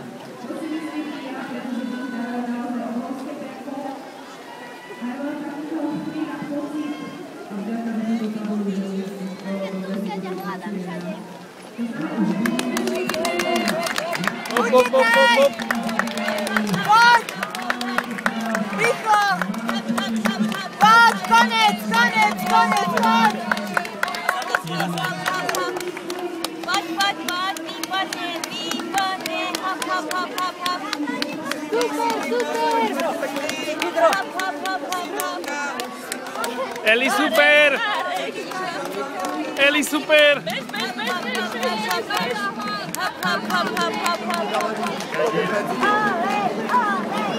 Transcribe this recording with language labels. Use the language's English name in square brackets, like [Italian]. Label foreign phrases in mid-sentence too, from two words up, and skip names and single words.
[Slovak] Hop, hop, hop, hop! Poď! Rýchlo! Poď, konec, konec, konec, poď! Poď, poď, poď, výborne, výborne, hop, hop, hop, hop, hop. Super, super! Hop, hop, hop, hop, hop. Eli, super! Eli, super! Bež, bež, bež, bež, bež, bež! Hop, hop, hop, hop, hop, hop. Ale,